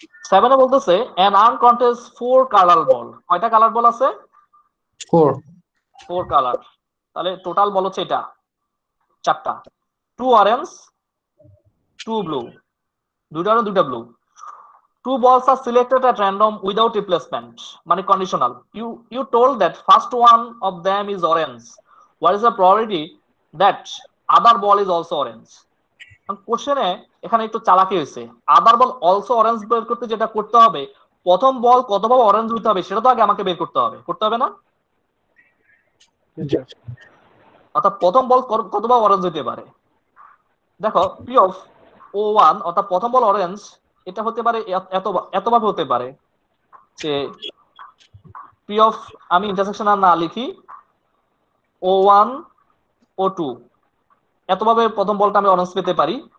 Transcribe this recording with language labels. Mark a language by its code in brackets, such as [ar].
[bn] 7 এ বলতেছে [en] an arm contains 4 [bn] colour বল। কয়টা colour বল আছে? 4 কালার। তাহলে টোটাল বল হচ্ছে এটা 4টা, 2 অরেঞ্জ 2 ব্লু, দুইটা অরেঞ্জ দুইটা blue. [en] 2 balls are selected at random without replacement, মানে conditional. You told that first one of them is orange. What is the probability that other ball is also orange? [bn] কোশ্চেনে এখানে একটু চালাকি হয়েছে। [en] other ball also orange [bn] বের করতে যেটা করতে হবে, প্রথম বল কতভাবে অরেঞ্জ হইতে হবে সেটা তো আগে আমাকে বের করতে হবে না? অর্থাৎ প্রথম বল কতভাবে অরেঞ্জ হইতে পারে। দেখো পি অফ O1 অর্থাৎ প্রথম বল অরেঞ্জ, এটা হতে পারে এতভাবে হতে পারে যে পি অফ, আমি ইন্টারসেকশন আর না লিখি, O1 O2 এতভাবে প্রথম বলটা আমি অরেঞ্জ পেতে পারি।